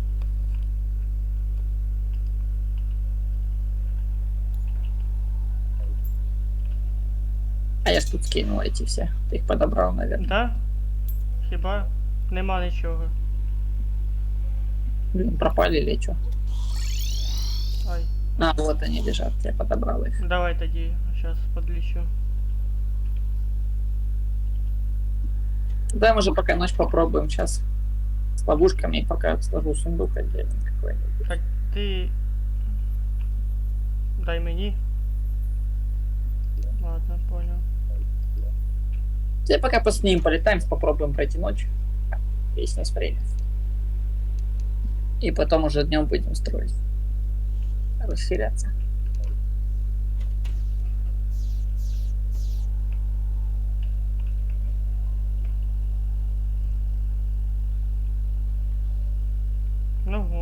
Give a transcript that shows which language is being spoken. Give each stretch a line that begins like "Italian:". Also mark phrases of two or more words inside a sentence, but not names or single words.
Russian: А я ж тут скинул эти все. Ты их подобрал, наверное. Да?
Ukrainian: Хіба? Нема нічого.
Russian: Блин, пропали или что? Ай. А, вот они лежат. Я подобрал их. Давай тоді, сейчас подлічу. Да, мы же пока ночь попробуем сейчас с ловушками, и пока сложу сундук отдельно какой-нибудь.
Ukrainian: Так, ти... Дай мені.
Russian: Ладно, понял. Теперь пока после ним полетаем, попробуем пройти ночь. Есть у нас время. И потом уже днем будем строить. Расширяться. Ну во.